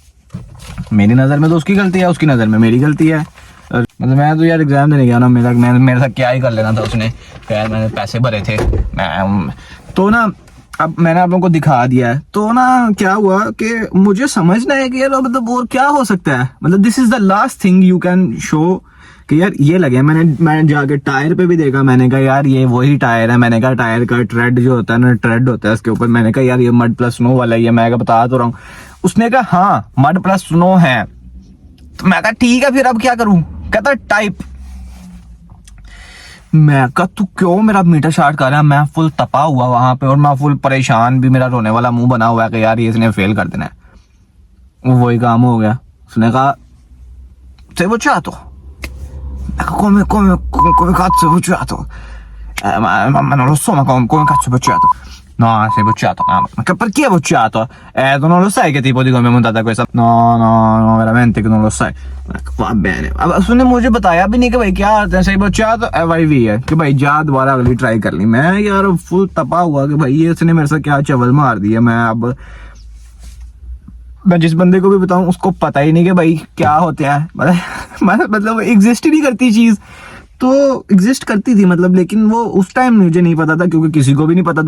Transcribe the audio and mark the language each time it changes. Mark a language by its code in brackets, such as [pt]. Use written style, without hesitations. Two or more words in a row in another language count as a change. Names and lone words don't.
[hi] मेरी नजर में तो उसकी गलती है, उसकी नजर में मेरी गलती है। मतलब मैं तो यार एग्जाम देने गया ना, मेरे साथ क्या ही कर लेना था उसने। यार मैंने पैसे भरे थे, मैं तो ना अब मैंने आप लोगों को दिखा दिया है। तो ना क्या हुआ कि मुझे समझना है कि यार मतलब और क्या हो सकता है। [en] मतलब this is the last thing you can show [hi] कि यार ये लगे। मैंने जाके टायर पे भी देखा, मैंने कहा यार ये वही टायर है। मैंने कहा टायर का ट्रेड जो होता है ना, ट्रेड होता है उसके ऊपर। मैंने कहा यार ये [en] mud plus snow [hi] वाला ही है, मैं बता तो रहा हूँ। उसने कहा हाँ [en] mud plus snow [hi] है। तो मैं कहा ठीक है, फिर अब क्या करूं। कहता टाइप। मैं कहा तू क्यों मेरा [en] meter short [hi] कर रहा है। मैं फुल तपा हुआ वहां पे, और मैं फुल परेशान भी, मेरा रोने वाला मुंह बना हुआ है कि यार ये इसने फेल कर देना है। वही काम हो गया। उसने कहा [it] sei bocciato, come cazzo è bocciato, ma non lo so, ma come cazzo è bocciato. No, sei bocciato. Ma perché è bocciato? Tu non lo sai che tipo di come è montata questa? No, veramente che non lo sai. Va bene. [hi] अब उसने मुझे बताया भी नहीं कि भाई क्या सही bocciato है, भाई भी है कि भाई जा दोबारा अगली ट्राई कर ली। मैं यार फुल तपा हुआ कि भाई ये इसने मेरे साथ क्या चवल मार दी है। मैं जिस बंदे को भी बताऊं उसको पता ही नहीं कि भाई क्या होते हैं। मतलब एग्जिस्ट ही नहीं करती चीज। तो एग्जिस्ट करती थी मतलब, लेकिन वो उस टाइम मुझे नहीं पता था, क्योंकि किसी को भी नहीं पता था।